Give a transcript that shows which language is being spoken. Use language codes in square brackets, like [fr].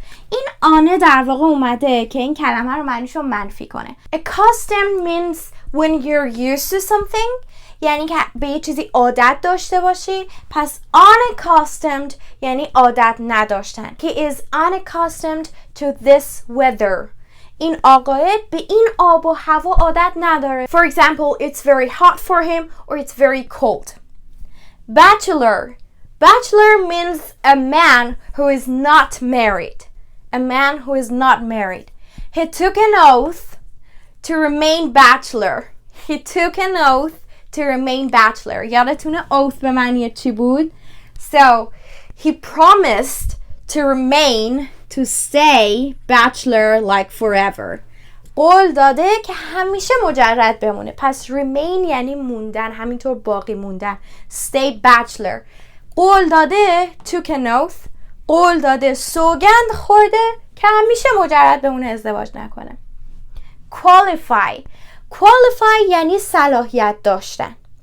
[fa] این آنه در واقع اومده که این کلمه رو معنیش رو منفی کنه. [en] accustomed means when you're used to something، [fa] یعنی که به یه چیزی عادت داشته باشی. پس unaccustomed یعنی عادت نداشتن. [en] He is unaccustomed to this weather. [fa] این آقای به این آب و هوا عادت نداره. [en] For example, it's very hot for him or it's very cold. Bachelor. Bachelor means a man who is not married. A man who is not married. He took an oath to remain bachelor. He took an oath to remain bachelor. [fa] یادتونه oath به معنی چی بود؟ [en] So, he promised to remain, to stay bachelor like forever. [fa] قول داده که همیشه مجرد بمونه. پس remain یعنی موندن، همینطور باقی موندن. [en] Stay bachelor. [fa] قول داده [en] took an oath. [fa] قول داده سوگند خورده که همیشه مجرد بمونه، ازدواج نکنه. Qualify یعنی صلاحیت داشتن.